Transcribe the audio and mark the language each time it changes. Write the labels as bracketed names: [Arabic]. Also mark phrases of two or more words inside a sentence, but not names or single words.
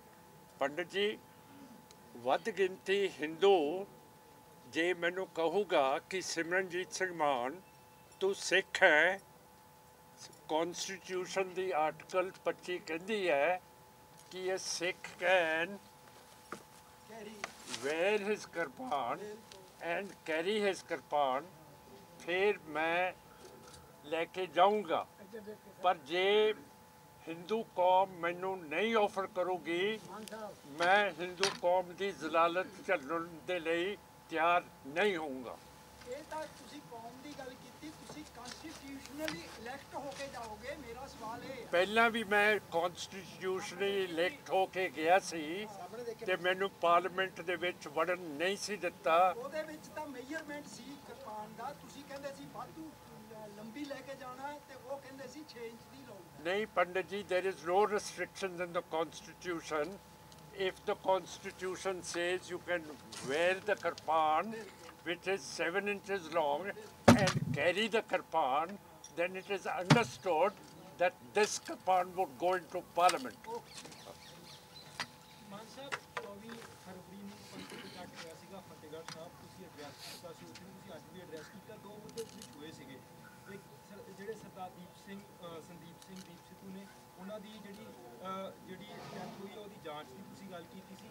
[Punjabi] ਪੰਡਤ ਜੀ, ਵੱਧ ਗਿਣਤੀ ਹਿੰਦੂ ਜੇ ਮੈਨੂੰ ਕਹੂਗਾ ਕਿ ਸਿਮਰਨਜੀਤ ਸਿੰਘ ਮਾਨ ਤੂੰ ਸਿੱਖ ਹੈ, ਕੌਨਸਟੀਟਿਊਸ਼ਨ ਦੀ ਆਰਟੀਕਲ 25 ਕਹਿੰਦੀ ਹੈ ਕਿ ਇਹ ਸਿੱਖ [English] can wear his kirpan and carry his kirpan [Punjabi] and carry his kirpan, ਫਿਰ ਮੈਂ ਲੈਕੇ ਜਾਊਂਗਾ। ਪਰ ਜੇ ਹਿੰਦੂ ਕੌਮ ਮੈਨੂੰ ਨਹੀਂ ਆਫਰ ਕਰੂਗੀ, ਮੈਂ ਹਿੰਦੂ ਕੌਮ ਕੀ ਜ਼ਲਾਲਤ ਝੱਲਣ ਦੇ ਲਈ ਤਿਆਰ ਨਹੀਂ ਹੋਊਂਗਾ। ਇਹ ਤਾਂ ਤੁਸੀਂ ਕੌਮ ਦੀ ਗੱਲ ਕੀਤੀ, ਤੁਸੀਂ ਕਨਸਟੀਟਿਊਸ਼ਨਲੀ ਇਲੈਕਟ ਹੋ ਕੇ ਜਾਓਗੇ। ਮੇਰਾ ਸਵਾਲ ਇਹ ਹੈ, ਪਹਿਲਾਂ ਵੀ ਮੈਂ ਕੌਨਸਟੀਟਿਊਸ਼ਨਲੀ ਇਲੈਕਟ ਹੋ ਕੇ ਗਿਆ ਸੀ ਤੇ ਮੈਨੂੰ ਪਾਰਲੀਮੈਂਟ ਦੇ ਵਿੱਚ ਵੜਨ ਨਹੀਂ ਸੀ ਦਿੱਤਾ। ਉਹਦੇ ਵਿੱਚ ਤਾਂ ਮੇਜਰਮੈਂਟ ਸੀ ਕਿਰਪਾਨ ਦਾ, ਤੁਸੀਂ ਕਹਿੰਦੇ ਸੀ ਵਾਧੂ ਲੰਬੀ ਲੈ ਕੇ ਜਾਣਾ ਤੇ ਉਹ ਕਹਿੰਦੇ ਸੀ 6 ਇੰਚ ਦੀ ਲਓ। ਨਹੀਂ ਪੰਡਿਤ ਜੀ, [English] there is no restrictions in the constitution. If the constitution says you can wear the kirpan, which is 7 inches long, and carry the kirpan, then it is understood that this kirpan would go into parliament. [Punjabi] ਮਾਨ ਸਾਹਿਬ 24 ਫਰਵਰੀ ਨੂੰ ਪੰਥਕ ਇਕੱਠ ਹੋਇਆ ਸੀਗਾ ਫਤਿਹਗੜ੍ਹ ਸਾਹਿਬ, ਤੁਸੀਂ ਐਡਰੈਸ ਕੀਤਾ ਸੀ ਉੱਥੇ, ਤੁਸੀਂ ਅੱਜ ਵੀ ਐਡਰੈਸ ਕੀਤਾ। ਦੋ ਮੁੱਦੇ ਤੁਸੀਂ ਛੋਏ ਸੀਗੇ, ਇੱਕ ਜਿਹੜੇ ਸਰਦਾਰ ਸੰਦੀਪ ਸਿੰਘ ਦੀਪ ਸਿੱਧੂ ਨੇ ਉਹਨਾਂ ਦੀ ਜਿਹੜੀ ਡੈਥ ਹੋਈ ਹੈ ਉਹਦੀ ਜਾਂਚ ਦੀ ਤੁਸੀਂ ਗੱਲ ਕੀਤੀ ਸੀ।